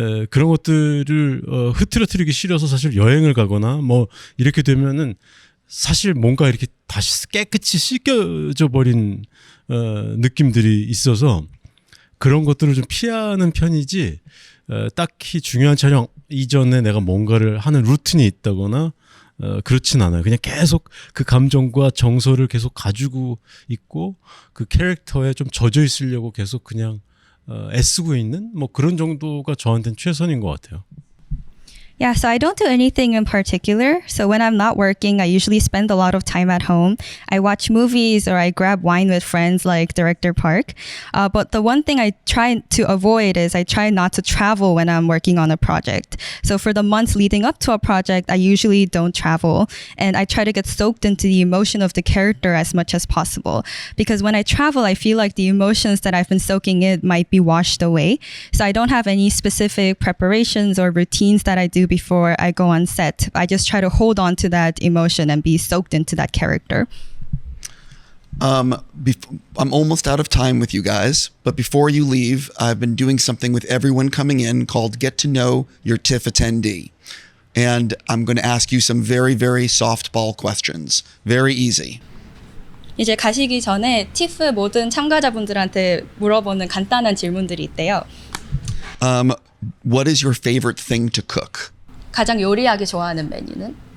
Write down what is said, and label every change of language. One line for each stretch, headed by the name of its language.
Korean: 그런 것들을 흐트러뜨리기 싫어서 사실 여행을 가거나 이렇게 되면은 사실 뭔가 이렇게 다시 깨끗이 씻겨져 버린 느낌들이 있어서 그런 것들을 좀 피하는 편이지 딱히 중요한 촬영 이전에 내가 뭔가를 하는 루틴이 있다거나 그렇진 않아요. 그냥 계속 그 감정과 정서를 계속 가지고 있고 그 캐릭터에 좀 젖어 있으려고 계속 그냥 애쓰고 있는 그런 정도가 저한테는 최선인 것 같아요.
English: Yeah, so I don't do anything in particular. So when I'm not working, I usually spend a lot of time at home. I watch movies or I grab wine with friends like Director Park. But the one thing I try to avoid is I try not to travel when I'm working on a project. So for the months leading up to a project, I usually don't travel. And I try to get soaked into the emotion of the character as much as possible. Because when I travel, I feel like the emotions that I've been soaking in might be washed away. So I don't have any specific preparations or routines that I do before I go on set. I just try to hold on to that emotion and be soaked into that character. I'm almost out of time with you guys, but before you leave, I've been doing something with everyone coming in called Get to Know Your TIFF Attendee. And I'm going to ask you some very, very softball questions. Very easy.
Korean: 이제 가시기 전에 TIFF 모든 참가자분들한테 물어보는 간단한 질문들이 있대요.
English: What is your favorite thing to cook?
Korean: 가장 요리하기 좋아하는 메뉴는?